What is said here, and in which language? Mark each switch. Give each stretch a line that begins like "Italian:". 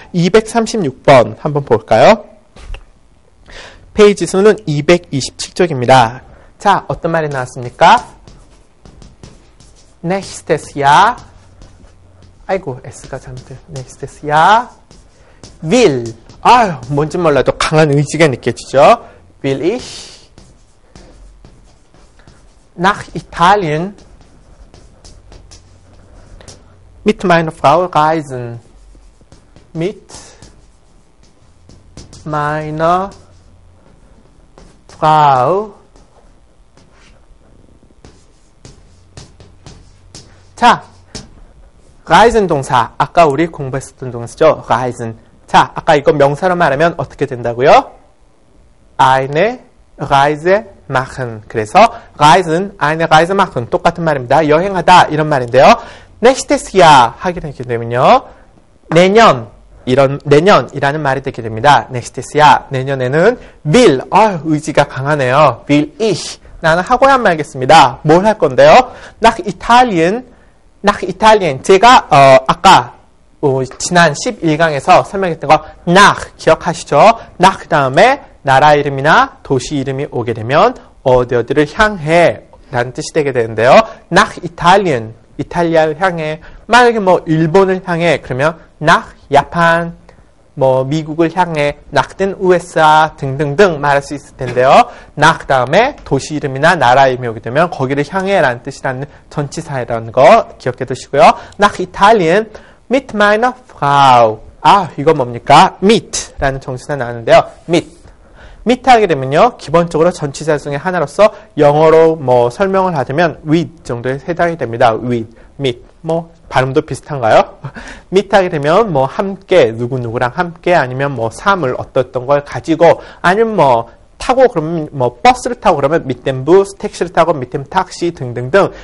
Korean: 236번 한번 볼까요? 페이지 수는 227쪽입니다. 자, 어떤 말이 나왔습니까?
German: Nächstes Jahr,
Korean: 아이고 S가 잘못돼요.
German: Nächstes Jahr will,
Korean: 뭔지 몰라도 강한 의지가 느껴지죠.
German: Will ich nach Italien mit meiner Frau reisen. Mit meiner Frau.
Korean: 자, reisen 동사. 아까 우리 공부했었던 동사죠.
German: reisen.
Korean: 자, 아까 이거 명사로 말하면 어떻게 된다고요?
German: eine Reise machen. 그래서 reisen, eine Reise machen.
Korean: 똑같은 말입니다. 여행하다 이런 말인데요.
German: nächstes Jahr
Korean: 하게 되게 되면요. 내년이라는 말이 되게 됩니다.
German: nächstes Jahr.
Korean: 내년에는
German: will.
Korean: 의지가 강하네요.
German: will ich.
Korean: 나는 하고야 말겠습니다. 뭘 할 건데요?
German: nach Italien.
Korean: 제가 아까 지난 11강에서 설명했던 거 nach 기억하시죠? nach 다음에 나라 이름이나 도시 이름이 오게 되면 어디를 향해 라는 뜻이 되게 되는데요.
German: nach Italien,
Korean: 이탈리아를 향해. 만약에 일본을 향해 그러면 nach 야판, 미국을 향해
German: nach den USA
Korean: 등등등 말할 수 있을 텐데요. nach 다음에 도시 이름이나 나라 이름이 오게 되면 거기를 향해 라는 뜻이라는 전치사라는 거 기억해 두시고요.
German: nach Italien mit meiner Frau.
Korean: 이거 뭡니까? mit 라는 정치사 나왔는데요. mit 하게 되면요. 기본적으로 전치사 중에 하나로서 영어로 설명을 하자면 with 정도에 해당이 됩니다. with, mit. 발음도 비슷한가요? mit 하게 되면 함께, 누구누구랑 함께 아니면 삶을 어떤 걸 가지고 아니면 타고 그러면 버스를 타고 그러면
German: mit dem Bus,
Korean: 택시를 타고
German: mit dem Taxi
Korean: 등등등.